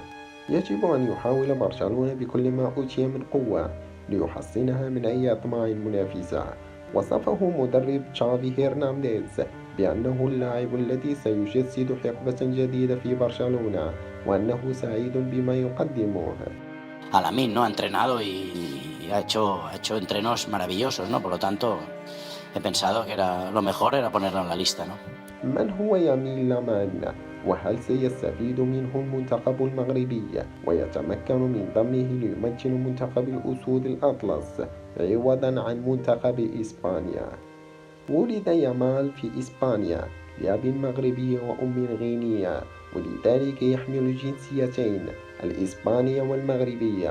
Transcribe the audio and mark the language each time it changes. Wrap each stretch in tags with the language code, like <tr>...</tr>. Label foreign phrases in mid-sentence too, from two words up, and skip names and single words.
<ar>يجب أن يحاول برشلونة بكل ما أوتي من قوة ليحصنها من أي أطماع منافسة. وصفه مدرب تشافي هيرنانديز بأنه اللاعب الذي سيجسد حقبة جديدة في برشلونة، وأنه سعيد بما يقدمه.</ar> <es>Lamine, ¿no? Ha entrenado y ha hecho entrenos maravillosos, ¿no? Por lo tanto, he pensado que lo mejor era ponerlo en la lista, ¿no?</es> <ar>من هو يمين لامان؟ وهل سيستفيد منه المنتخب المغربي ويتمكن من ضمه ليمثل منتخب الأسود الأطلس عوضا عن منتخب إسبانيا؟ ولد يامال في إسبانيا لأب مغربي وأم غينية، ولذلك يحمل الجنسيتين الإسبانية والمغربية.</ar>